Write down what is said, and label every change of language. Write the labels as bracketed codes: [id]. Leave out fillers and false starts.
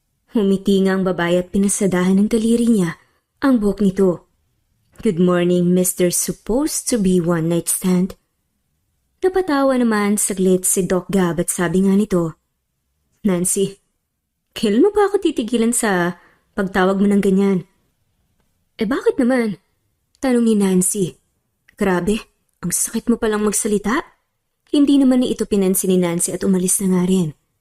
[tl] Humiti nga ang babae at pinasadahan ng daliri niya ang buhok nito. [en] Good morning, Mr. Supposed to be one night stand. [tl] Napatawa naman saglit si Doc Gab at sabi nga nito, Nancy, kailan mo ba ako titigilan sa pagtawag mo ng ganyan? Bakit naman? Tanong ni Nancy. Grabe, ang sakit mo palang magsalita. Hindi naman ni ito pinansin ni Nancy at umalis na nga rin.